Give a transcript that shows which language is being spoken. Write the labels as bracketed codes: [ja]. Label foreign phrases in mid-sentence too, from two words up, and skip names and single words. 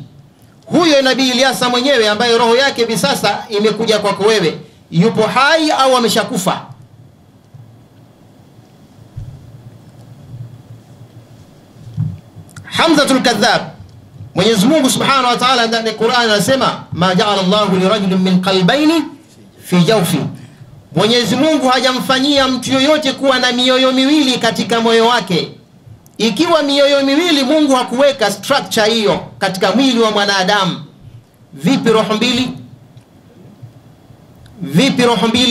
[sw] Huyo Nabii Ilyasa mwenyewe ambaye roho yake hivi sasa imekuja kwako wewe, yupo hai au ameshakufa? Hamzatul Kadhab, Mwenyezi Mungu [ar] سبحانه وتعالى [sw] ndani ya Qur'an anasema, [ar] ما جعل الله لرجل من قلبين في جوفه, [sw] Mwenyezi Mungu hajamfanyia mtu yoyote kuwa na mioyo miwili katika moyo wake. Ikiwa mioyo miwili Mungu hakuweka structure hiyo katika mwili wa mwanadamu, vipi roho mbili? Vipi roho mbili?